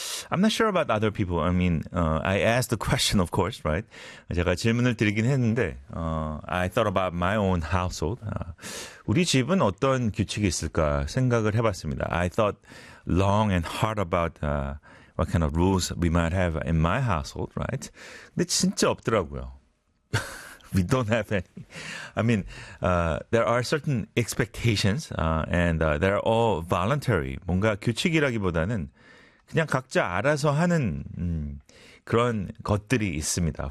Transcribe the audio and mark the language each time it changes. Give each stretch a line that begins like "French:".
English: I'm not sure about other people. I mean, I asked the question, of course, right?
Korean: 제가 질문을 드리긴 했는데,
English: I thought about my own household.
Korean: 우리 집은 어떤 규칙이 있을까 생각을 해봤습니다.
English: I thought long and hard about what kind of rules we might have in my household, right?
Korean: 근데 진짜 없더라고요.
English: We don't have any. I mean, there are certain expectations, and they're all voluntary.
Korean: 뭔가 규칙이라기보다는 그냥 각자 알아서 하는 그런 것들이 있습니다.